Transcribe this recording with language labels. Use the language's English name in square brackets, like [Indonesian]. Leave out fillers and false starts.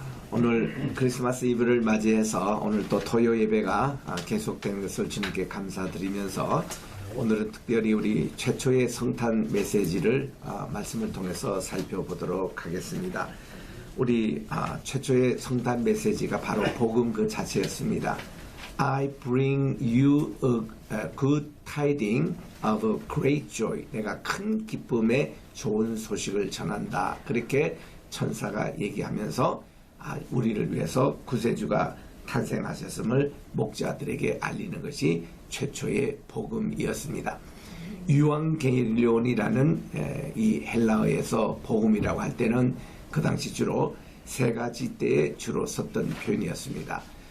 [Korean] 오늘 크리스마스 이브를 맞이해서 오늘 또 토요 예배가 계속되는 것을 주님께 감사드리면서 오늘은 특별히 우리 최초의 성탄 메시지를 말씀을 통해서 살펴보도록 하겠습니다. 우리 최초의 성탄 메시지가 바로 복음 그 자체였습니다. [English] I bring you a good tidings of a great joy. [Korean] 내가 큰 기쁨의 좋은 소식을 전한다. 그렇게 천사가 얘기하면서 우리를 위해서 구세주가 탄생하셨음을 목자들에게 알리는 것이 최초의 복음이었습니다. 유앙겔리온이라는 이 헬라어에서 복음이라고 할 때는 그 당시 주로 세 가지 때에 주로 썼던 표현이었습니다.